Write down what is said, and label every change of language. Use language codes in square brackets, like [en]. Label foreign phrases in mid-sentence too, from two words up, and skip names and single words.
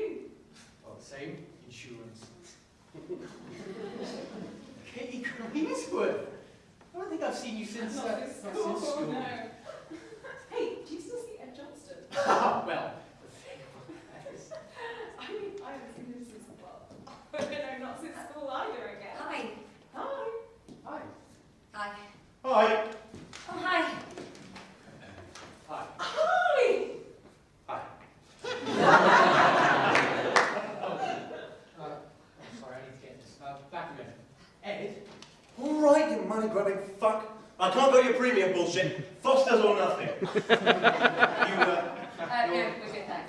[en] Well, the same. Insurance. Katie Greenswood! I don't think I've seen you since... Not since school, no. Hey, do you still see Ed Johnston? Well, I mean, I haven't seen him since, well, no, not since school either again. Hi. Hi. hi. Hi. Hi. Oh, hi. Hi. Hi! Hi. I'm sorry, I need to get this. Back a minute. Ed? All right, you money-grabbing fuck. I can't go your premium bullshit. Fosters or nothing. No, we're good, thanks.